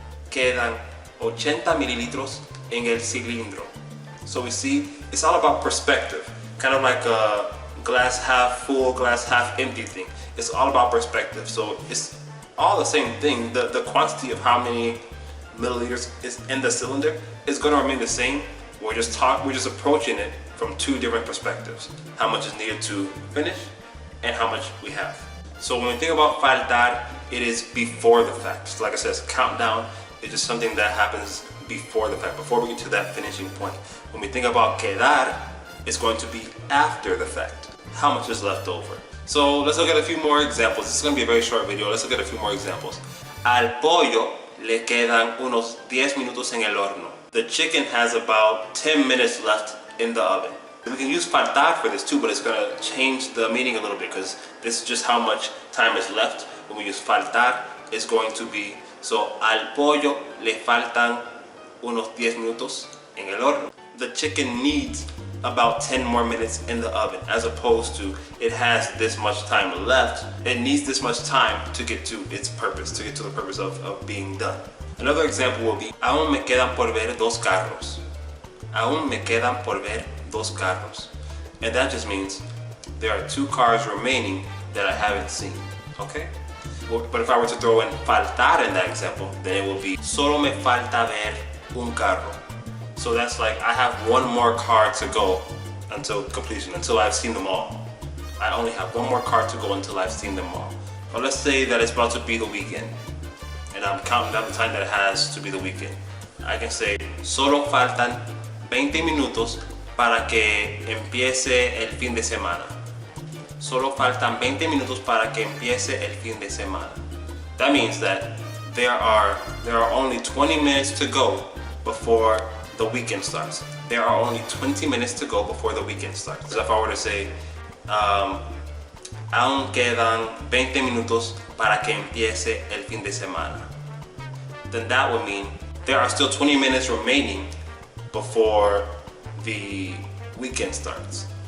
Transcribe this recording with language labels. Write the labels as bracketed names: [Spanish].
[Spanish] Quedan 80 mililitros en el cilindro. [English] So we see, it's all about perspective, kind of like a glass half full, glass half empty thing. It's all about perspective. So it's all the same thing. The quantity of how many milliliters is in the cylinder is going to remain the same. We're just approaching it from two different perspectives. How much is needed to finish and how much we have. So when we think about faltar, it is before the fact. So like I said, it's countdown. It's just something that happens before the fact, before we get to that finishing point. When we think about quedar, it's going to be after the fact. How much is left over? So let's look at a few more examples. This is going to be a very short video. Let's look at a few more examples. [Spanish] Al pollo le quedan unos 10 minutos en el horno. [English] The chicken has about 10 minutes left in the oven. We can use faltar for this too, but it's going to change the meaning a little bit because this is just how much time is left. When we use faltar, it's going to be, so [Spanish] al pollo le faltan unos 10 minutos en el horno. [English] The chicken needs about 10 more minutes in the oven, as opposed to it has this much time left. It needs this much time to get to its purpose, to get to the purpose of being done. Another example will be, [Spanish] aún me quedan por ver dos carros. Aún me quedan por ver dos carros. [English] And that just means there are two cars remaining that I haven't seen. Okay? But if I were to throw in faltar in that example, then it will be, [Spanish] solo me falta ver un carro. [English] So that's like, I have one more car to go until completion, until I've seen them all. I only have one more car to go until I've seen them all. But let's say that it's about to be the weekend, and I'm counting down the time that it has to be the weekend. I can say, [Spanish] solo faltan 20 minutos para que empiece el fin de semana. Solo faltan 20 minutos para que empiece el fin de semana. [English] That means that there are only 20 minutes to go before the weekend starts. There are only 20 minutes to go before the weekend starts. So if I were to say, [Spanish] aún quedan 20 minutos para que empiece el fin de semana, [English] then that would mean there are still 20 minutes remaining before the weekend starts.